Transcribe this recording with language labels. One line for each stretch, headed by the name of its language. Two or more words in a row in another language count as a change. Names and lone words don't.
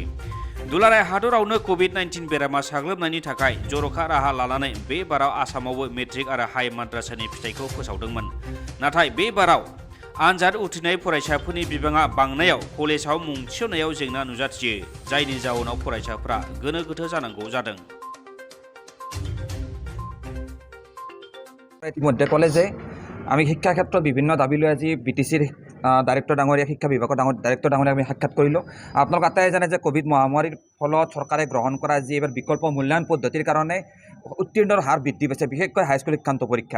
Bodo: दुलाराय हादरावनो कभिड-19 बेरामा साग्लोबनायनि थाखाय जर'खा राहा लानानै बे बाराव आसामावबो मेट्रिक आरो हाई माद्रासानि फिथाइखौ फोसावदोंमोन। नाथाय बे बाराव आनजाद उथ्रिनाय फरायसाफोरनि बिबाङा बांनायाव कलेजाव मुं थिसननायाव जेंना नुजाथियो, जायनि जाउनाव फरायसाफोरा गोनो गोथो जानांगौ जादों।
Assamese: ইতিমধ্যে ক'লে যে আমি শিক্ষা ক্ষেত্ৰত বিভিন্ন দাবী লৈ আজি বিটিচিৰ ডাইৰেক্টৰ ডাঙৰীয়া শিক্ষা বিভাগৰ ডাইৰেক্টৰ ডাঙৰীয়া আমি সাক্ষাৎ কৰিলোঁ। আপোনালোক আটাইয়ে জানে যে কোভিড মহামাৰীৰ ফলত চৰকাৰে গ্ৰহণ কৰা যি এবাৰ বিকল্প মূল্যায়ন পদ্ধতিৰ কাৰণে উত্তীৰ্ণৰ হাৰ বৃদ্ধি পাইছে, বিশেষকৈ হাইস্কুল শিক্ষান্ত পৰীক্ষাত।